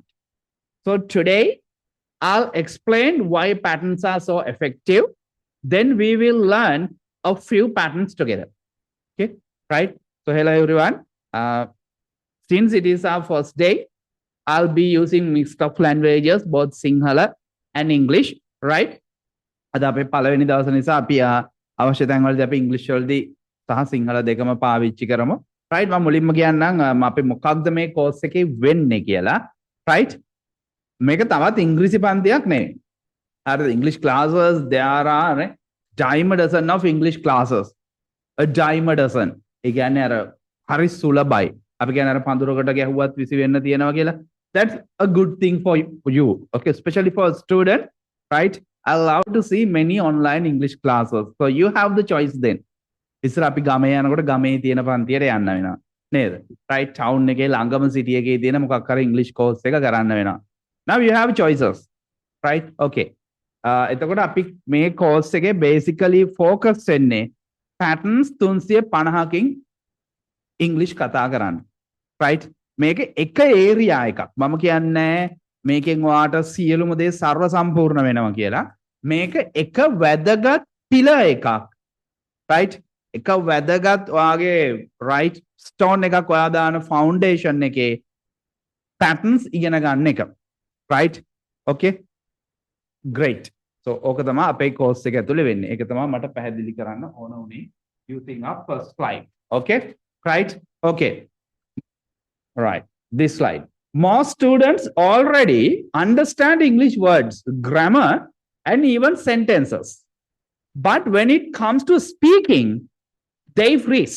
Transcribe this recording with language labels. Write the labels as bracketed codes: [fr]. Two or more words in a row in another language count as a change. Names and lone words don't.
[en] So today, I'll explain why patterns are so effective. Then we will learn a few patterns together. Okay, right? So hello everyone. Since it is our first day, I'll be using mixed of languages, both Sinhala and English, right? [si] අද අපේ පළවෙනි දවස නිසා අපි අවශ්‍ය තැන් වලදී අපි ඉංග්‍රීසි වලදී සහ සිංහල දෙකම පාවිච්චි කරමු. [en] right? [si] මම මුලින්ම කියන්නම් අපි මොකක්ද මේ කෝස් එකේ වෙන්නේ කියලා. right? මේක තවත් ඉංග්‍රීසි පන්තියක් නෙවෙයි. හරිද? [en] English classes there are dime a dozen of English classes. A dime a dozen. [si] ඒ කියන්නේ අර හරි සුලභයි. අපි කියන්නේ අර පඳුරකට ගැහුවත් විසි වෙන්න තියෙනවා කියලා. [en] That's a good thing for you. Okay, especially for a student, right? I love to see many online English classes. So you have the choice then. [si] ඉස්සර අපි ගමේ යනකොට ගමේ තියෙන පන්තියට යන්න වෙනවා. නේද? right? town එකේ ළඟම city එකේ තියෙන මොකක් හරි [en] English course [si] එක කරන්න වෙනවා. [en] Now you have choices. right? [si] Okay. එතකොට අපි මේ course එකේ [en] basically focus [si] වෙන්නේ patterns 350කින් English කතා කරන්න. right? මේක එක area එකක්. මම කියන්නේ මේකෙන් ඔයාට සියලුම දේ සර්ව සම්පූර්ණ වෙනවා කියලා. මේක එක වැදගත් පිලර් එකක්. right? එක වැදගත් ඔයාගේ [en] right stone [si] එකක් ඔයා දාන foundation එකේ patterns ඉගෙන ගන්න එක. [en] right? okay? great. [si] so ඕක තමයි අපේ course එක ඇතුලේ වෙන්නේ. ඒක තමයි මට පැහැදිලි කරන්න ඕන උනේ [en] using our first slide. okay? right? okay. right. this slide. Most students already understand English words, grammar, and even sentences. But when it comes to speaking, they freeze.